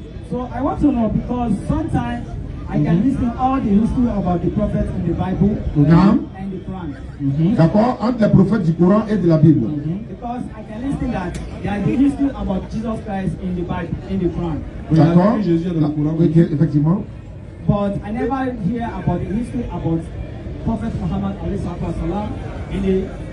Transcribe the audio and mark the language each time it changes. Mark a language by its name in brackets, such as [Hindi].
[English] So I want to know because sometimes I can listen all the history about the prophets in the Bible and the Quran. [French] D'accord, entre les prophètes du Coran et de la Bible. [English] Because I can listen that there is the history about Jesus Christ in the Bible, in the Quran. [French] D'accord, oui, effectivement. [English] But I never hear about the history about Prophet Muhammad in the